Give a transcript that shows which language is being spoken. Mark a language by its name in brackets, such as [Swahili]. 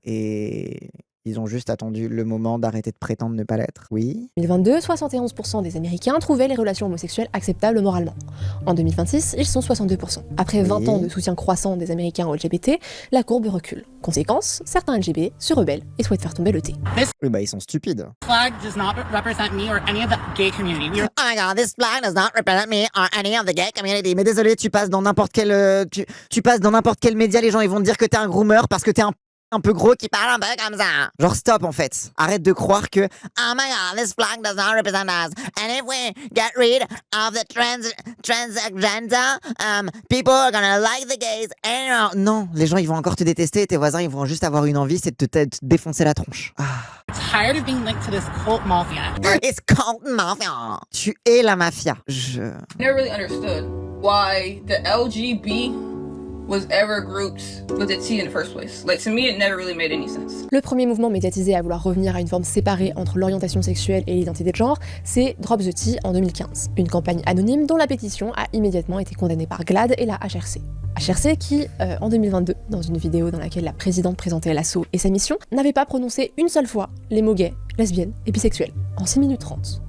[French] Et ils ont juste attendu le moment d'arrêter de prétendre ne pas l'être. Oui. En 2022, 71% des Américains trouvaient les relations homosexuelles acceptables moralement. En 2026, ils sont 62%. Après 20 ans de soutien croissant des Américains aux LGBT, la courbe recule. Conséquence, certains LGBT se rebellent et souhaitent faire tomber le thé. Oui, bah ils sont stupides. [English] Flag does not represent me or any of the gay community. We are... Oh my god, this flag does not represent me or any of the gay community. [French] Mais désolé, tu passes dans n'importe quel tu passes dans n'importe quel média, les gens ils vont te dire que t'es un groomer parce que t'es un peu gros qui parle un peu comme ça. Genre stop en fait. Arrête de croire que [English] oh my god, this flag does not represent us. And if we get rid of the transgender, people are gonna like the gays. [French] And non, les gens ils vont encore te détester et tes voisins ils vont juste avoir une envie, c'est de te défoncer la tronche. [English] Tired of being linked to this cult mafia. It's cult mafia. [French] Tu es la mafia. [English] Never really understood why the LGB was ever grouped with a T in the first place. Like, to me, it never really made any sense. [French] Le premier mouvement médiatisé à vouloir revenir à une forme séparée entre l'orientation sexuelle et l'identité de genre, c'est Drop the T en 2015. Une campagne anonyme dont la pétition a immédiatement été condamnée par GLAAD et la HRC. HRC qui, en 2022, dans une vidéo dans laquelle la présidente présentait l'assaut et sa mission, n'avait pas prononcé une seule fois les mots gays, lesbiennes et bisexuelles, en 6 minutes 30.